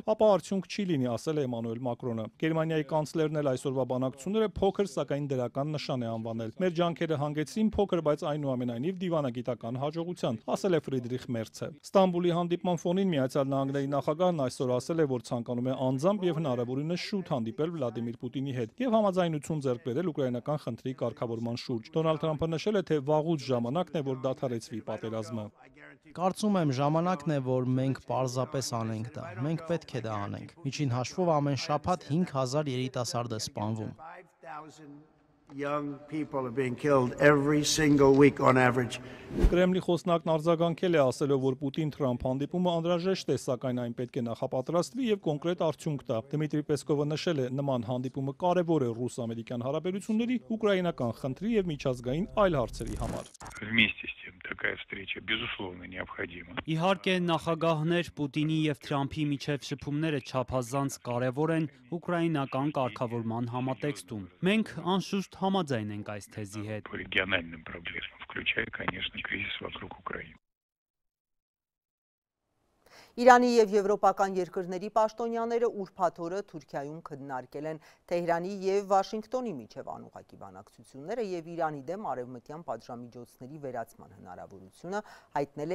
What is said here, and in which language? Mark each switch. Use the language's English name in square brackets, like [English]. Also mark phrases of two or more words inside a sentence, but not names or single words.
[Armenian] ապա արդյունք չի լինի, ասել է Էմանուել Մակրոնը։ Գերմանիայի կանցլերն էլ այսօրվա բանակցությունները փոքր, սակայն դրական նշան է անվանել։ Մեր ջանքերը հանգեցրին փոքր, բայց այնուամենայնիվ դիվանագիտական հաջողության, ասել է Ֆրիդրիխ Մերցը։ Ստամբուլի հանդիպման ֆոնին Միացյալ Նահանգների նախագահն այսօր ասել է, որ ցանկանում է անձամբ եւ հնարավորինս շուտ հանդիպել Վլադիմիր Պուտինի հետ եւ համաձայնություն ձեռք բերել ուկրաինական խնդրի կարգավորման շուրջ։ Դոնալդ Թրամփը նշել է, թե վաղուց ժամանակն է, որ դադարեցվի պատերազմը։ Կարծում եմ ժամանակն է, որ մենք պարզապես անենք դա։ Մենք պետք է դա անենք։ Միջին հաշվով ամեն շաբաթ 5000 երիտասարդ է սպանվում։ [English] Young people are being killed every single week on average. [Armenian] Կրեմլի խոսնակն արձագանքել է, ասելով, որ Պուտին-Թրամփ հանդիպումը անհրաժեշտ է, սակայն այն պետք է նախապատրաստվի եւ կոնկրետ արդյունք տա։ Դմիտրի Պեսկովը нշել է, նման հանդիպումը կարևոր է ռուս-ամերիկյան հարաբերությունների, ուկրաինական խնդրի եւ միջազգային այլ հարցերի համար։ [Russian] Вместе с тем такая встреча безусловно необходима. [Armenian] Իհարկե նախագահներ Պուտինի եւ Թրամփի միջև շփումները չափազանց կարևոր են ուկրաինական կարգավորման համատեքստում։ Մենք անշուշտ համաձայն ենք այս թեզի հետ։ [Russian] По региональным проблемам, включая, конечно, кризис вокруг Украины. [Armenian] Իրանի եւ եվրոպական երկրների պաշտոնյաները ուրբաթ օրը Թուրքիայում քննարկել են Թեհրանի եւ Վաշինգտոնի միջև անուղղակի բանակցությունները եւ Իրանի դեմ արևմտյան պատժամիջոցների վերացման հնարավորությունը հայտնել